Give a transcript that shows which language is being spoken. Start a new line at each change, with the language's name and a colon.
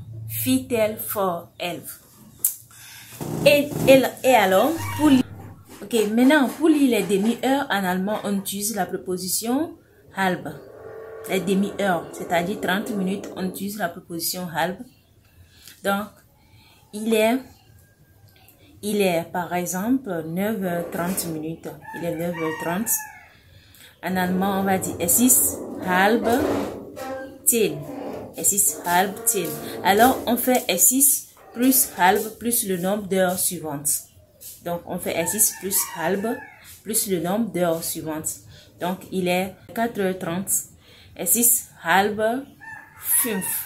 French: Fit-elle for 11. Et alors, ok, maintenant, pour lire les demi-heures, en allemand, on utilise la préposition halb. Les demi-heures, c'est-à-dire 30 minutes, on utilise la préposition halb. Donc, il est par exemple 9h30 minutes. Il est 9h30. En allemand, on va dire
German: es ist halb 10. Es ist halb 10.
French: Alors, on fait es ist plus halb plus le nombre d'heures suivantes. Donc, on fait es ist plus halb plus le nombre d'heures suivantes. Donc, il est 4h30.
German: Es ist halb 5.